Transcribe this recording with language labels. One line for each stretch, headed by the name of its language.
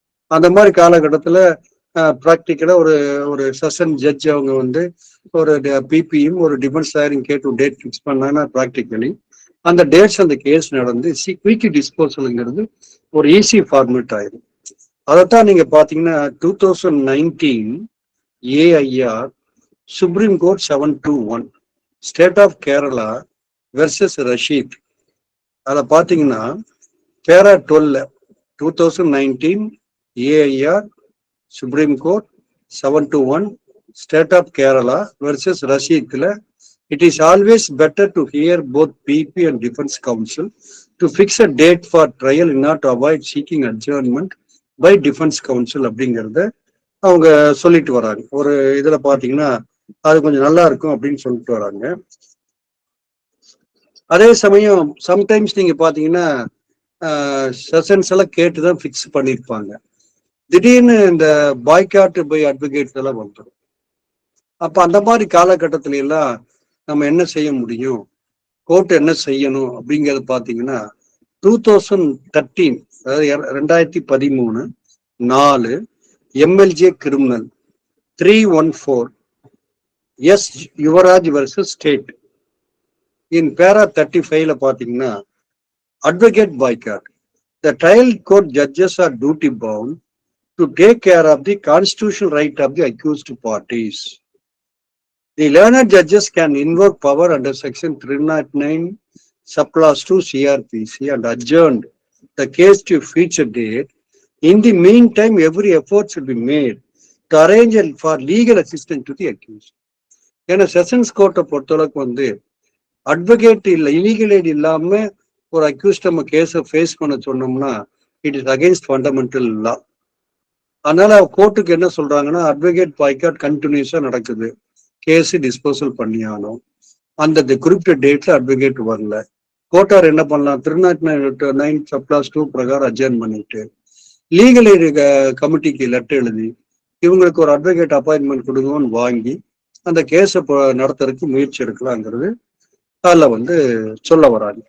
Tamil: அந்த மாதிரி காலகட்டத்துல ப்ராக்டிக்கலா ஒரு ஒரு செஷன் ஜட்ஜ் அவங்க வந்து ஒரு பிபியும் ஒரு டிஃபென்ஸ் லாயரிங் கேட்டு டேட் ஃபிக்ஸ் பண்ணாங்கன்னா ப்ராக்டிக்கலி அந்த டேட்ஸ் அந்த கேஸ் நடந்து குயிக் டிஸ்போசல்ங்கிறது ஒரு ஈஸி ஃபார்மேட் ஆயிடும். அதைத்தான் நீங்க பாத்தீங்கன்னா 2019 AIR supreme court 721 state of Kerala versus Rashid. அதில் பார்த்தீங்கன்னா பேரா 12 2019 AIR supreme court 721 state of Kerala versus ரஷீத்ல
English: it is always better to hear both BP and defense counsel to fix a date for trial in order to avoid seeking adjournment by defense counsel
Tamil: அப்படிங்கிறத அவங்க சொல்லிட்டு வராங்க. ஒரு இதுல பாத்தீங்கன்னா அது கொஞ்சம் நல்லா இருக்கும் அப்படின்னு சொல்லிட்டு வராங்க. அதே சமயம் சம்டைம்ஸ் நீங்க பாத்தீங்கன்னா செஷன்ஸ் எல்லாம் கேட்டுதான் ஃபிக்ஸ் பண்ணியிருப்பாங்க. திடீர்னு இந்த பாய்காட் பை அட்வொகேட்ஸ் எல்லாம் வந்துடும். அப்ப அந்த மாதிரி காலகட்டத்தில எல்லாம் நம்ம என்ன செய்ய முடியும், கோர்ட் என்ன செய்யணும் அப்படிங்கிறது பாத்தீங்கன்னா 2013 அதாவது 2013 4 MLJ criminal 314 S Yuvraj versus state இன் பேரா 35ல பாத்தீங்கன்னா
English: advocate boycott. The trial court judges are duty bound to take care of the constitutional right of the accused parties. The learned judges can invoke power under section 309 subclause 2 CRPC and adjourn the case to future date. In the meantime, every effort should be made to arrange for legal assistance to the accused.
Tamil: ஏன்னா sessions கோர்ட்டை பொறுத்தளவுக்கு வந்து advocate இல்லை, illegal eight இல்லாம ஒரு accused நம்ம கேஸை face பண்ண சொன்னோம்னா
English: It is against fundamental law.
Tamil: அதனால கோர்ட்டுக்கு என்ன சொல்றாங்கன்னா அட்வொகேட் பாய்காட் கண்டினியூஸா நடக்குது, கேஸ் டிஸ்போசல் பண்ணியானோம், அந்த குறிப்பிட்ட டேட்ல அட்வொகேட் வரல, கோர்ட்டார் என்ன பண்ணலாம் 309 சப்ளாஸ் 2 பிரகாரம் அட்ஜர்ன் பண்ணிட்டு லீகல் எய்ட் கமிட்டிக்கு லெட்டர் எழுதி இவங்களுக்கு ஒரு அட்வொகேட் அப்பாயின்மெண்ட் கொடுங்கன்னு வாங்கி அந்த கேஸை நடத்துறதுக்கு முயற்சி எடுக்கலாங்கிறது அதில் வந்து சொல்ல வராங்க.